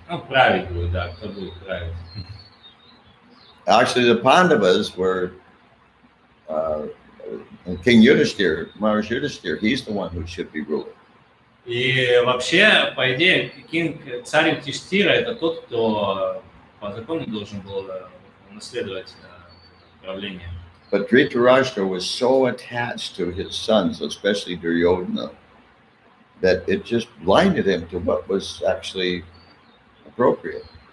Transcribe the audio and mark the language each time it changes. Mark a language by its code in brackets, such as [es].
[ru] Ну, править будет, да, кто будет править. [en] Actually, the Pandavas were King Yudhishthir, Maharaj Yudhishthir, he's the one who should be ruling. [ru] И вообще, по идее, царь Юдхиштира – это тот, кто по закону должен был наследовать правление. [en] But Dhritarashtra was so attached to his sons, especially Duryodhana, that it just blinded him to what was actually appropriate.